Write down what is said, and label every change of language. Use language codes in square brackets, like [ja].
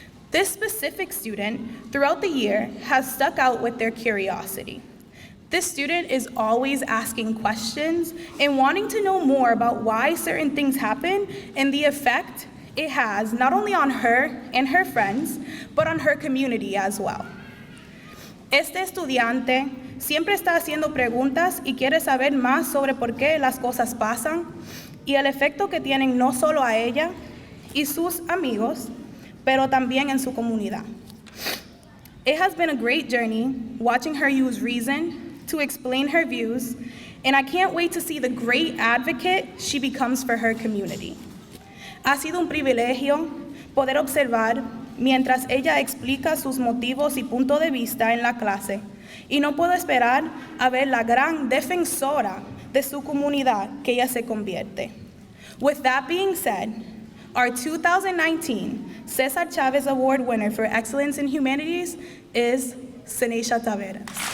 [en] This specific student, throughout the year, has stuck out with their curiosity. This student is always asking questions and wanting to know more about why certain things happen and the effect it has not only on her and her friends, but on her community as well. [es] Este estudiante siempre está haciendo preguntas y quiere saber más sobre por qué las cosas pasan y el efecto que tienen no solo a ella y sus amigos, pero también en su comunidad. [en] It has been a great journey watching her use reason to explain her views, and I can't wait to see the great advocate she becomes for her community. [es] Ha sido un privilegio poder observar mientras ella explica sus motivos y punto de vista en la clase, y no puedo esperar a ver la gran defensora de su comunidad que ella se convierte. [en] With that being said, our 2019 Cesar Chavez Award winner for Excellence in Humanities is Senecia Taveras.